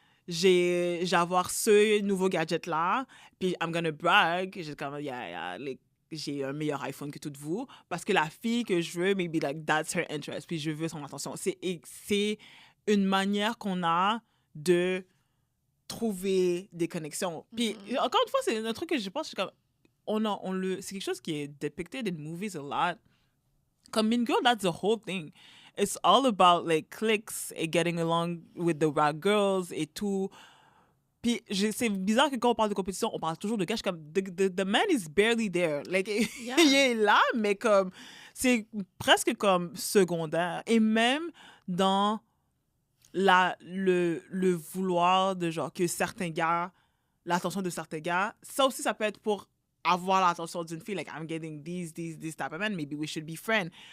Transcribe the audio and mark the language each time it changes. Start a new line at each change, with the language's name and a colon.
French: j'ai avoir ce nouveau gadget-là, puis
English: I'm gonna brag,
French: j'ai comme, j'ai un meilleur iPhone que toutes vous, parce que la fille que je veux,
English: maybe, like, that's her interest,
French: puis je veux son attention. C'est une manière qu'on a de trouver des connexions. Puis, encore une fois, c'est un truc que je pense, c'est comme, c'est quelque chose qui est depicted in movies a lot.
English: Comme Mean Girl, that's the whole thing. It's all about, like, cliques et getting along with the right girls et tout.
French: Puis, c'est bizarre que quand on parle de compétition, on parle toujours de gars.
English: Comme, the man is barely there. Like, yeah.
French: Il est là, mais comme, c'est presque comme secondaire. Et même dans le vouloir de, genre, que certains gars, l'attention de certains gars, ça aussi, ça peut être pour avoir l'attention d'une fille.
English: Like, I'm getting this type of man, maybe we should be friends.